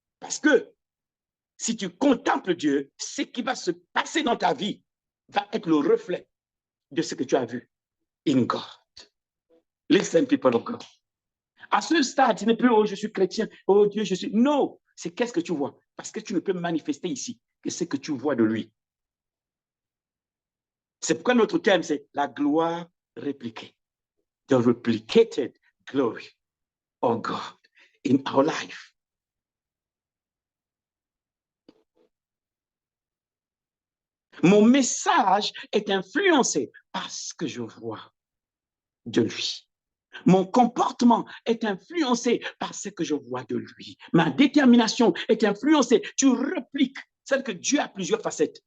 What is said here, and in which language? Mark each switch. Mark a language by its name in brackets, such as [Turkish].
[French] Parce que si tu contemples Dieu, ce qui va se passer dans ta vie va être le reflet de ce que tu as vu [English] in God. Listen, people of God. [French] À ce stade, ce n'est plus, oh, je suis chrétien, oh Dieu, je suis. Non, c'est qu'est-ce que tu vois? Parce que tu ne peux manifester ici que ce que tu vois de lui. C'est pourquoi notre thème, c'est la gloire répliquée. [English] The replicated glory of God in our life. [French] Mon message est influencé par ce que je vois de lui. Mon comportement est influencé par ce que je vois de lui. Ma détermination est influencée. Tu repliques. C'est que Dieu a plusieurs facettes.